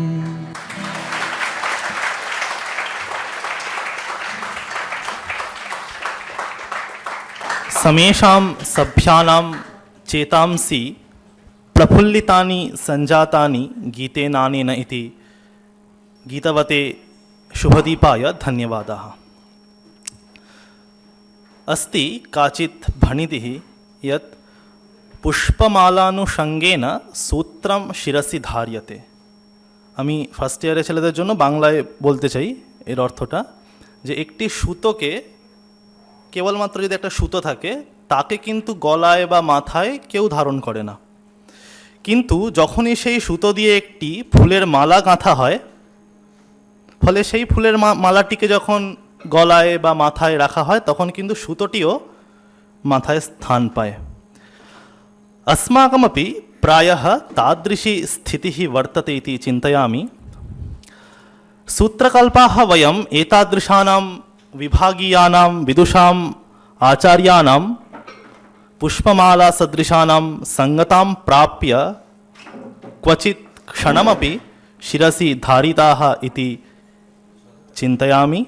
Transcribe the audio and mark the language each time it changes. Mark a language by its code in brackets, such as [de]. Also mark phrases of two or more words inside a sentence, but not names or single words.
[sa] समेषां सभ्यानां चेतांसि प्रफुल्लितानि संजातानि गीतेनानेन इति गीतवते शुभदीपाय धन्यवादाः। अस्ति काचित् भणितिः यत् পুষ্পমালানুষঙ্গেন সূত্রম শিরসি ধার্যতে। [bn] আমি [en] first year's [bn] ছেলেদের জন্য বাংলায় বলতে চাই এর অর্থটা, যে একটি সুতোকে, কেবলমাত্র যদি একটা সুতো থাকে তাকে কিন্তু গলায় বা মাথায় কেউ ধারণ করে না, কিন্তু যখনই সেই সুতো দিয়ে একটি ফুলের মালা গাঁথা হয়, ফলে সেই ফুলের মালাটিকে যখন গলায় বা মাথায় রাখা হয় তখন কিন্তু সুতোটিও মাথায় স্থান পায়। [sa] अस्माकमपि प्रायः तादृशी स्थितिः वर्तते इति चिन्तयामि। सूत्रकल्पाः वयम् एतादृशानां विभागीयानां विदुषाम् आचार्याणां पुष्पमालासदृशानां सङ्गतां प्राप्य क्वचित् क्षणमपि शिरसि धारिताः इति चिन्तयामि।